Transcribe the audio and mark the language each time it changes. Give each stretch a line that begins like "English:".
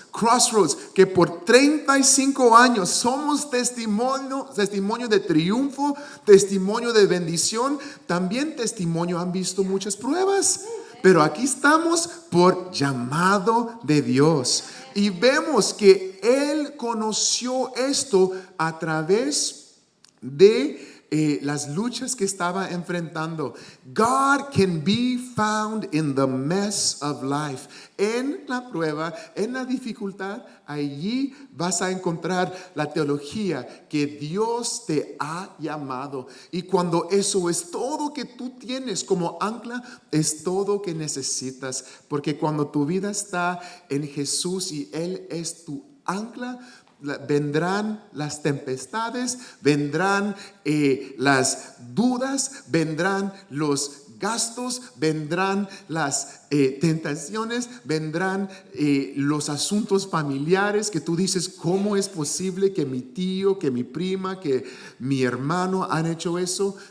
Spanish: Crossroads, que por 35 años somos testimonio de triunfo, testimonio de bendición, también testimonio, han visto muchas pruebas, pero aquí estamos por llamado de Dios. Y vemos que Él conoció esto a través de las luchas que estaba enfrentando.
English: God can be found in the mess of life.
Spanish: En la prueba, en la dificultad, allí vas a encontrar la teología que Dios te ha llamado. Y cuando eso es todo que tú tienes como ancla, es todo que necesitas. Porque cuando tu vida está en Jesús y Él es tu ancla, vendrán las tempestades, vendrán las dudas, vendrán los gastos, vendrán las tentaciones, vendrán los asuntos familiares que tú dices, ¿cómo es posible que mi tío, que mi prima, que mi hermano han hecho eso?